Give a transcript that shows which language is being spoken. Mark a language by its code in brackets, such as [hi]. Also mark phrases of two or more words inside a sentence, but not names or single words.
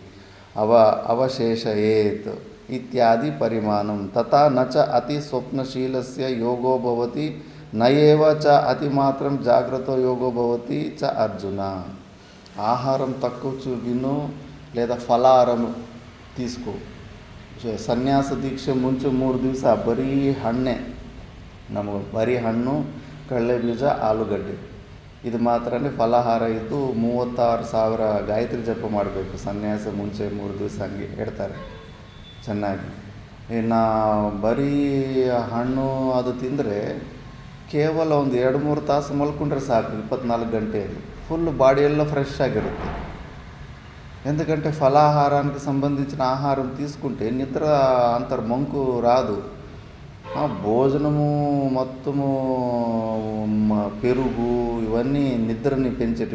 [sa] అవశేషయేత్ ఇత్యాది పరిమాణం. తథా నచ అతి స్వప్నశీలస్య యోగో భవతి నయేవ చ అతి మాత్రం జాగ్రత్త యోగో భవతి చ అర్జున. [te] ఆహారం తక్కువ విను లేదా ಫಲಾಹಾರ తీసుకో. [kn] ಸನ್ಯಾಸ ದೀಕ್ಷೆ ಮುಂಚೆ 3 ದಿವಸ ಬರೀ ಹಣ್ಣೆ, ನಮಗೆ ಬರೀ ಹಣ್ಣು, ಕಡಲೆಬೀಜ, ಆಲೂಗಡ್ಡೆ ಇದು ಮಾತ್ರನೇ ಫಲಾಹಾರ ಇದ್ದು 36,000 ಗಾಯತ್ರಿ ಜಪ ಮಾಡಬೇಕು. ಸನ್ಯಾಸ ಮುಂಚೆ 3 ದಿವಸ ಹಂಗೆ ಹೇಳ್ತಾರೆ ಚೆನ್ನಾಗಿ. ಇನ್ನು ಬರೀ ಹಣ್ಣು ಅದು ತಿಂದರೆ ಕೇವಲ ಒಂದು 2-3 ತಾಸು ಮಲ್ಕೊಂಡ್ರೆ ಸಾಕು. [te] 24 ಗಂಟೆಯಲ್ಲಿ [en] full body [kn] ಎಲ್ಲ ಫ್ರೆಶ್ ಆಗಿರುತ್ತೆ. [te] ఎందుకంటే ఫలాహారానికి సంబంధించిన ఆహారం తీసుకుంటే నిద్ర అంతర్మంకు రాదు. భోజనము మొత్తము పెరుగు ఇవన్నీ నిద్రని పెంచేటి.